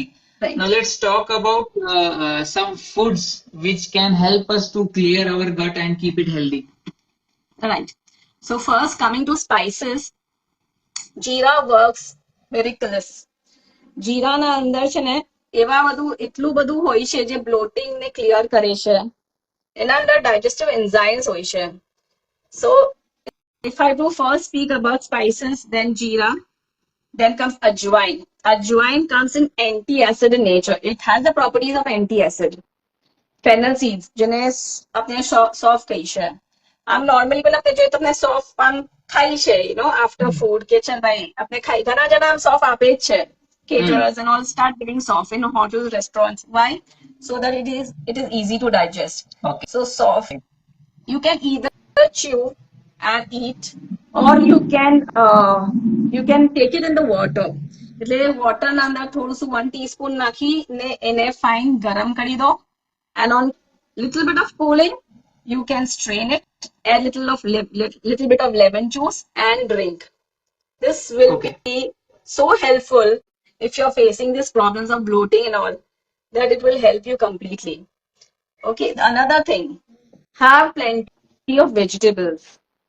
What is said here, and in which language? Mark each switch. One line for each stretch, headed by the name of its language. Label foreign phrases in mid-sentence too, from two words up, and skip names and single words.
English: Right. Now let's talk about some foods which can help us to clear our gut and keep it healthy. Right. So first coming to spices, jeera works miraculous.
Gujarati: જીરાના અંદર છે ને એવા બધું એટલું બધું હોય છે જે બ્લોટિંગ ને ક્લિયર કરે છે. એના અંદર
English: digestive enzymes
Gujarati: હોય છે.
English: So if I do first speak about spices, then jeera, then comes ajwain. Ajwain comes in anti-acid in nature. It has the properties of anti-acid. Fennel seeds,
Gujarati: જેને આપણે સોફ કહી છે. આમ નોર્મલી પેલા આપણે જોઈએ તમને સોફ આમ ખાઈ છે,
English: after food
Gujarati: કે ચાલ ભાઈ આપણે ખાઈ, ઘણા જણા આમ સોફ આપે જ છે.
English: Caterers and all start giving soft in hotels, restaurants. Why? So that it is easy to digest. Okay. So soft, you can either chew and eat, or you can take it in the water.
Gujarati: એટલે water ના અંદર થોડું 1 teaspoon નાખી ને એને fine ગરમ કરી દો,
English: and on little bit of cooling You can strain it, add little bit of lemon juice, and drink. This will Okay. be so helpful if you're facing these problems of bloating and all, that it will help you completely. Okay, another thing, have plenty of vegetables.